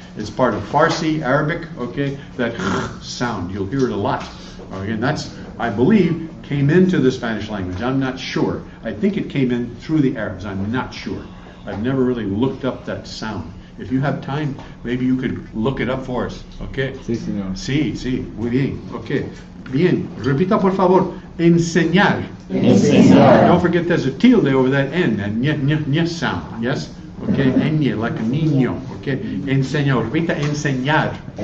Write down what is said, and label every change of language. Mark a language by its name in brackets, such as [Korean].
[English] It's part of Farsi, Arabic, okay? That sound, you'll hear it a lot. Okay? And that's, I believe, came into the Spanish language. I'm not sure. I think it came in through the Arabs. I'm not sure. I've never really looked up that sound. If you have time, maybe you could look it up for us, okay? [Spanish] Sí, señor. Sí, muy bien, okay. Bien, repita por favor, enseñar. [English] Don't forget there's a tilde over that N, that ny sound, yes? Okay, enye, like a niño, okay? [Spanish] Enseñar, repita, enseñar.